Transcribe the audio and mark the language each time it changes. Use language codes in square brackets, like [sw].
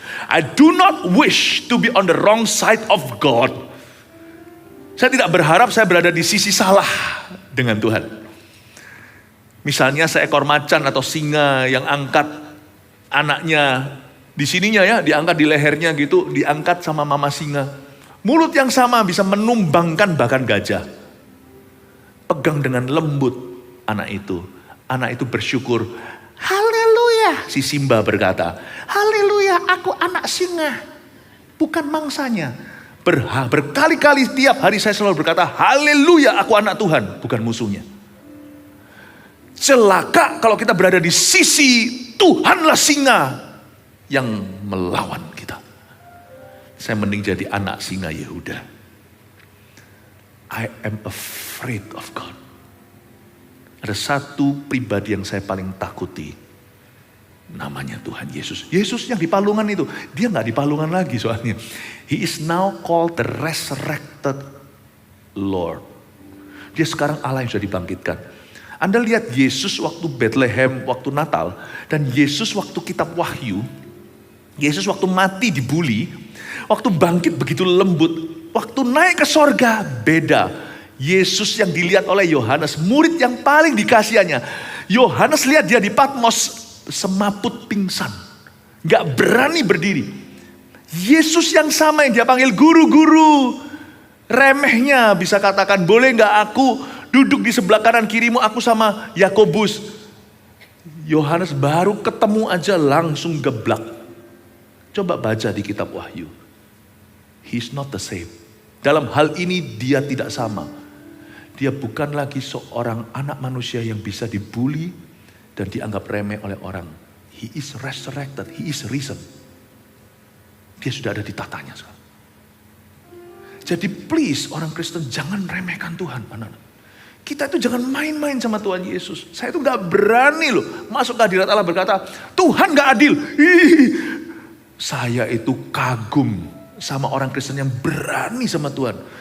[en] I do not wish to be on the wrong side of God. [id] Saya tidak berharap saya berada di sisi salah dengan Tuhan. Misalnya seekor macan atau singa yang angkat anaknya di sininya ya, diangkat di lehernya gitu, diangkat sama mama singa. Mulut yang sama bisa menumbangkan bahkan gajah. Pegang dengan lembut anak itu. Anak itu bersyukur. Haleluya. Si Simba berkata, haleluya, aku anak singa, bukan mangsanya. Berkali-kali tiap hari saya selalu berkata, haleluya, aku anak Tuhan, bukan musuhnya. Celaka kalau kita berada di sisi Tuhanlah singa yang melawan kita. Saya mending jadi anak singa Yehuda. [en] I am afraid of God. [id] Ada satu pribadi yang saya paling takuti. Namanya Tuhan Yesus. Yesus yang di palungan itu. Dia gak di palungan lagi soalnya. [en] He is now called the resurrected Lord. [id] Dia sekarang Allah yang sudah dibangkitkan. Anda lihat Yesus waktu Bethlehem, waktu Natal. Dan Yesus waktu kitab Wahyu. Yesus waktu mati dibuli. Waktu bangkit begitu lembut. Waktu naik ke sorga beda. Yesus yang dilihat oleh Yohanes, murid yang paling dikasihannya. Yohanes lihat dia di Patmos semaput pingsan. Gak berani berdiri. Yesus yang sama yang dia panggil guru-guru. Remehnya bisa katakan, boleh gak aku duduk di sebelah kanan kirimu, aku sama Yakobus. Yohanes baru ketemu aja langsung geblak. Coba baca di kitab Wahyu. [en] He's not the same. [id] Dalam hal ini dia tidak sama. Dia bukan lagi seorang anak manusia yang bisa dibully dan dianggap remeh oleh orang. [en] He is resurrected, he is risen. [id] Dia sudah ada di tatanya sekarang. Jadi please orang Kristen jangan remehkan Tuhan. Kita itu jangan main-main sama Tuhan Yesus. Saya itu gak berani loh masuk ke hadirat Allah berkata, Tuhan gak adil. Saya itu kagum sama orang Kristen yang berani sama Tuhan.